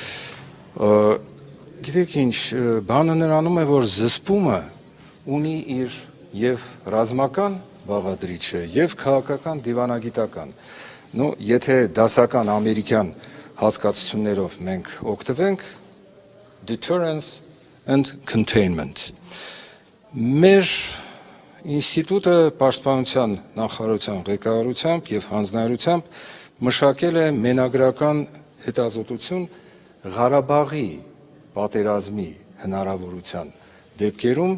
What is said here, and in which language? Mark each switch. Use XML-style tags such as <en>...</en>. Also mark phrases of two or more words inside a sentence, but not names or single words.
<hy>Գիտեք ինչ, բանը նրանում է, որ զսպումը ունի իր եւ ռազմական բաղադրիչը եւ քաղաքական դիվանագիտական։ Եթե դասական ամերիկյան հասկացություններով մենք օգտվենք,</hy> <en>deterrence and containment։</en> <hy>Մեր ինստիտուտը պաշտպանության նախարարության ղեկավարությամբ եւ հանձնարարությամբ մշակել է մենագրական հետազոտություն Ղարաբաղի պատերազմի հնարավորության դեպքերում</hy>